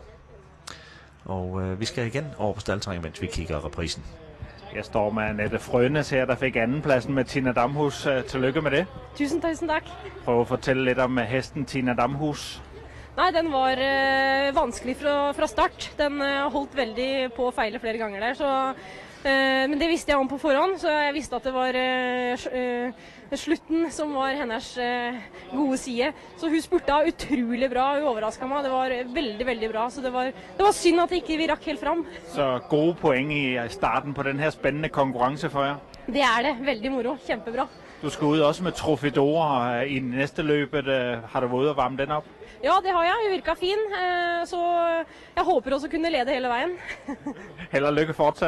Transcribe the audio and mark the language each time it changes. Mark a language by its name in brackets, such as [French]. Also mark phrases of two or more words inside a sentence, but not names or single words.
[Danish] Og vi skal igen over på staldterrænet, mens vi kigger reprisen. Jeg står med Annette Frønes her, der fik andenpladsen med Tina Damhus. Tillykke med det. [Norwegian] Tusen tak. [Danish] Prøv at fortælle lidt om hesten Tina Damhus. [Norwegian] Nej, den var vanskelig fra start. Den holdt veldig på å feile flere ganger der, så, men det visste jeg om på forhånd, så jeg visste at det var slutten som var hennes gode side. Så hun spurta utrolig bra, hun overrasket meg. Det var veldig, veldig bra, så det var synd at ikke vi rakk helt frem. [Danish] Så gode point i starten på den her spændende konkurrence for jer? [Norwegian] Det det, veldig moro, kjempebra. [Danish] Du skal ud også med Trofidora i næste løbet. Har du været ude og varme den op? [Norwegian] Ja, det har jeg. Hun virka fin, så jeg håper også kunne lede [Danish] hele vejen. Held og lykke fortsat.